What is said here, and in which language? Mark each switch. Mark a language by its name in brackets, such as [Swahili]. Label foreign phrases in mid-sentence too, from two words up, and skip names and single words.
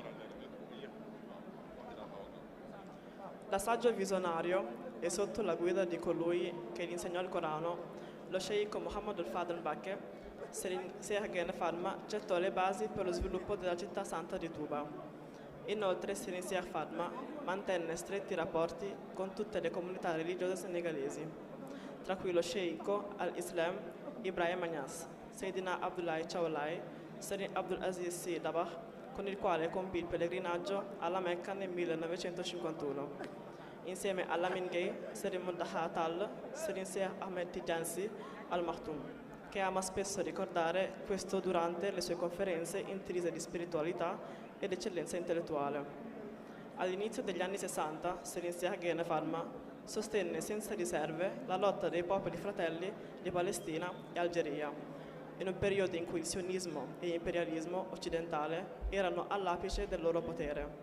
[Italian] Da saggio visionario e sotto la guida di colui che gli insegnò il Corano, lo sceicco Mohammed Fadel Mbacke, Serigne Sieh Gaynde Fatma, gettò le basi per lo sviluppo della città santa di Touba. Inoltre Serigne Sieh Fatma mantenne stretti rapporti con tutte le comunità religiose senegalesi, tra cui lo sceicco al-Islam Ibrahima Niass, Seydina Abdoulaye Thiaw Laye, Serigne Abdul Aziz Sy Dabakh, con il quale compì il pellegrinaggio alla Mecca nel 1951. Insieme a Lamine Gueye, Serigne Mountakha Tall, Serigne Cheikh Ahmed Tidiane Sy Al Maktoum, che ama spesso ricordare questo durante le sue conferenze intrise di spiritualità ed eccellenza intellettuale. All'inizio degli anni 60, Serigne Sieh Gaynde Fatma sostenne senza riserve la lotta dei popoli fratelli di Palestina e Algeria, in un periodo in cui il sionismo e l'imperialismo occidentale erano all'apice del loro potere.